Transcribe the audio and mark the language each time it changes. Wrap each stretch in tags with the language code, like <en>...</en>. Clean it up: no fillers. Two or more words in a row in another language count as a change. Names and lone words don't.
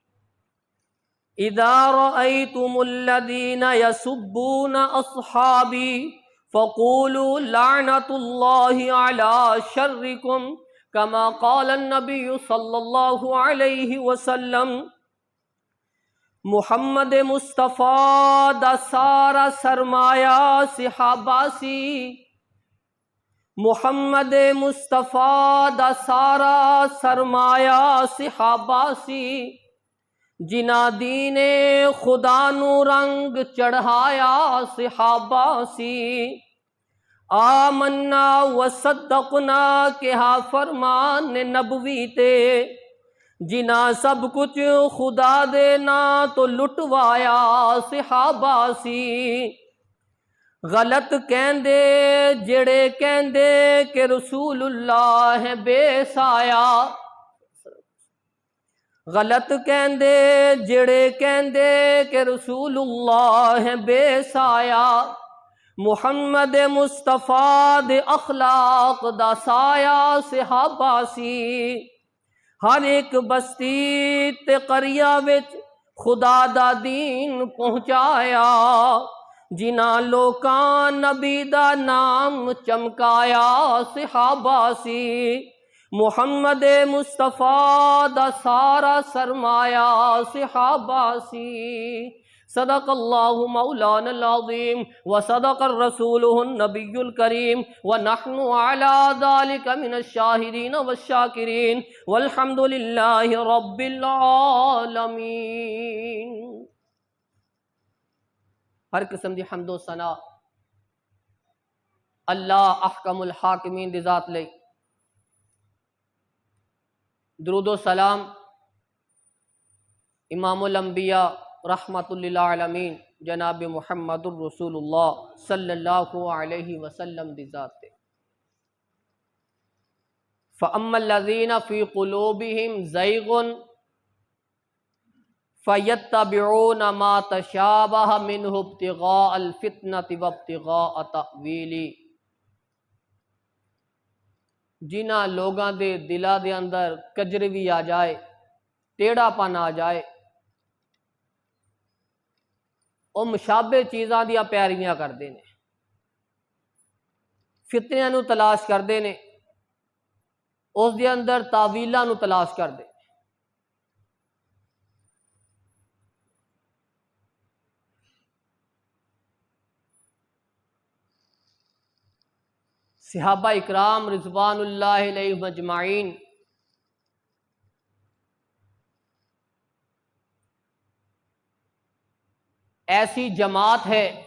<ar>إذا رأيتم الذين يسبون أصحابي فقولوا لعنة الله على شركم كما قال النبي صلى الله عليه وسلم۔</ar> <pa>محمد مصطفیٰ دا سارا سرمایہ صحابہ سی، محمد مصطفیٰ دا سارا سرمایہ صحابہ سی، جنہ دین خدا نو رنگ چڑھایا صحابہ سی۔ آمنا وصدقنا کہا فرمان نبوی تے، جنہ سب کچھ خدا دے نا تو لٹوایا صحابہ سی۔ غلط کہندے جڑے کہندے کہ رسول اللہ ہے بے سایہ، غلط کہندے جڑے کہندے کہ رسول اللہ ہے بے سایہ۔ محمد مصطفیٰ دے اخلاق دا سایہ صحابہ سی۔ ہر ایک بستی تے قریہ وچ خدا دا دین پہنچایا، جنہ لوکاں نبی دا نام چمکایا صحابہ سی۔ محمد مصطفیٰ دا سارا سرمایہ صحابہ سی۔</pa> <ar>صدق اللہ مولانا العظیم وصدق الرسولہ النبی الکریم ونحن علی ذلک من الشاہدین والشاکرین والحمد للہ رب العالمین۔</ar> <pa>ہر قسم دی حمد و ثنا اللہ احکم الحاکمین دی ذات لئی، درود و سلام امام الانبیاء رحمت للعالمین جناب محمد الرسول اللہ</pa> <ar>صلی اللہ علیہ وسلم</ar> <pa>دی ذات تے۔</pa> <ar>فَأَمَّا الَّذِينَ فِي قُلُوبِهِمْ زَيْغٌ فَيَتَّبِعُونَ مَا تَشَابَهَ مِنْهُ ابْتِغَاءَ الْفِتْنَةِ وَابْتِغَاءَ تَأْوِيلِهِ،</ar> <pa>جنہ لوگاں دے دلا دے اندر کجروی آ جائے، ٹیڑھا پن آ جائے، وہ مشابہ چیزاں دیا پیرویاں کردے نے، فتنیاں نو تلاش کردے نے، اس دے اندر تاویلاں نو تلاش کردے۔ صحابہ اکرام</pa> <ar>رضوان اللہ علیہ مجمعین</ar> <pa>ایسی جماعت ہے</pa>